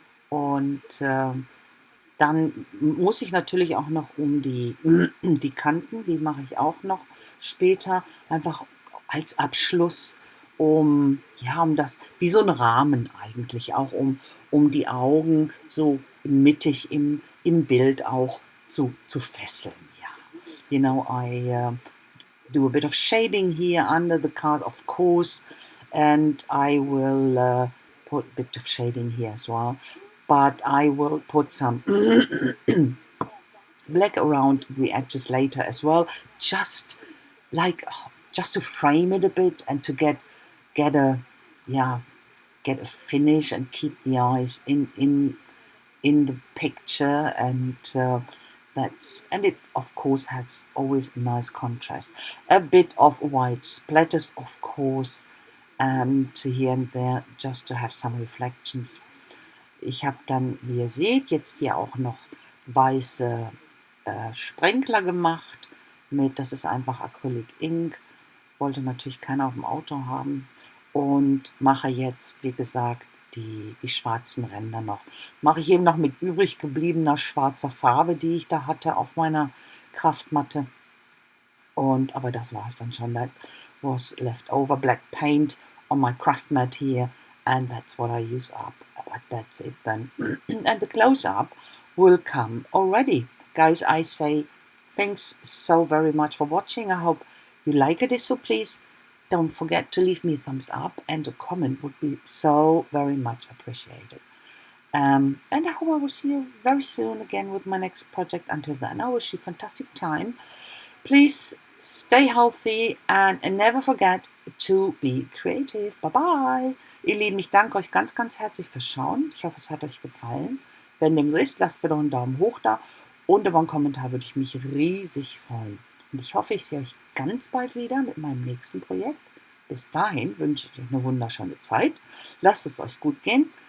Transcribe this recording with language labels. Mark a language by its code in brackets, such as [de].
[de] Und dann muss ich natürlich auch noch um die Kanten, die mache ich auch noch später, einfach als Abschluss, um das, wie so ein Rahmen eigentlich, auch um die Augen so mittig in im Bild auch zu fesseln. Ja. [en] You know, I do a bit of shading here under the card, of course, and I will put a bit of shading here as well. But I will put some black around the edges later as well, just like just to frame it a bit and to get a yeah get a finish and keep the eyes in the picture, and it of course has always a nice contrast, a bit of white splatters of course, and here and there just to have some reflections. [de] Ich habe dann, wie ihr seht, jetzt hier auch noch weiße Sprenkler gemacht das ist einfach Acrylic Ink, wollte natürlich keiner auf dem Auto haben, und mache jetzt, wie gesagt, die schwarzen Ränder noch. Mache ich eben noch mit übrig gebliebener schwarzer Farbe, die ich da hatte auf meiner Kraftmatte. Aber das war es dann schon. [en] That was leftover black paint on my craft mat here, and that's what I use up. But that's it then. And the close-up will come already. Guys, I say thanks so very much for watching. I hope you like it. If so, please don't forget to leave me a thumbs up, and a comment would be so very much appreciated. And I hope I will see you very soon again with my next project. Until then, I wish you a fantastic time. Please stay healthy and never forget to be creative. Bye bye. [de] Ihr Lieben, ich danke euch ganz, ganz herzlich fürs Schauen. Ich hoffe, es hat euch gefallen. Wenn dem so ist, lasst mir doch einen Daumen hoch da und über einen Kommentar würde ich mich riesig freuen. Und ich hoffe, ich sehe euch ganz bald wieder mit meinem nächsten Projekt. Bis dahin wünsche ich euch eine wunderschöne Zeit. Lasst es euch gut gehen.